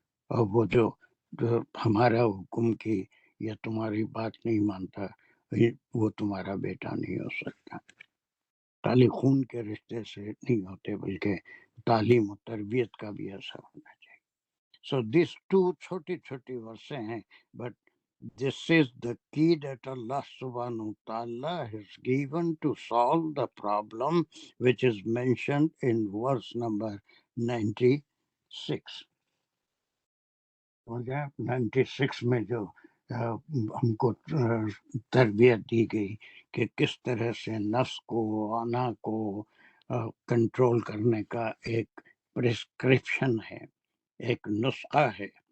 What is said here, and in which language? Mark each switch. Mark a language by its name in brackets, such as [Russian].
[Urdu] اور وہ جو ہمارا حکم کی یا تمہاری بات نہیں مانتا، وہ تمہارا بیٹا نہیں ہو سکتا. خالی خون کے رشتے سے نہیں ہوتے بلکہ تعلیم و تربیت کا بھی اثر ہونا چاہیے. [English] so this two [Urdu] چھوٹی چھوٹی ورسیں ہیں، [English] But this is the key that Allah subhanahu wa ta'ala has given to solve the problem which is mentioned in verse number 96. [Urdu] 96 میں جو ہم کو تربیت دی گئی کہ کس طرح سے نفس کو، انا کو کنٹرول کرنے کا ایک پرسکرپشن ہے، ایک نسخہ ہے.